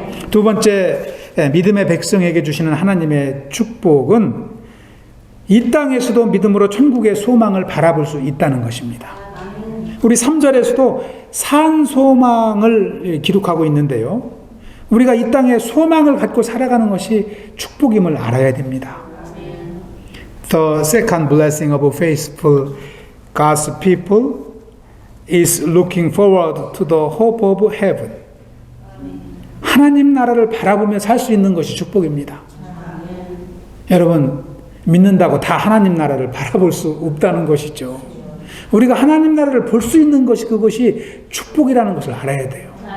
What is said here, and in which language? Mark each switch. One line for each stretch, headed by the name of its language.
Korean: 두 번째 믿음의 백성에게 주시는 하나님의 축복은 이 땅에서도 믿음으로 천국의 소망을 바라볼 수 있다는 것입니다. 우리 3절에서도 산 소망을 기록하고 있는데요. 우리가 이 땅에 소망을 갖고 살아가는 것이 축복임을 알아야 됩니다.
English: The second blessing of faithful God's people is looking forward to the hope of heaven.
Korean: 하나님 나라를 바라보며 살 수 있는 것이 축복입니다. 여러분 믿는다고 다 하나님 나라를 바라볼 수 없다는 것이죠. 우리가 하나님 나라를 볼 수 있는 것이 그것이 축복이라는 것을 알아야 돼요.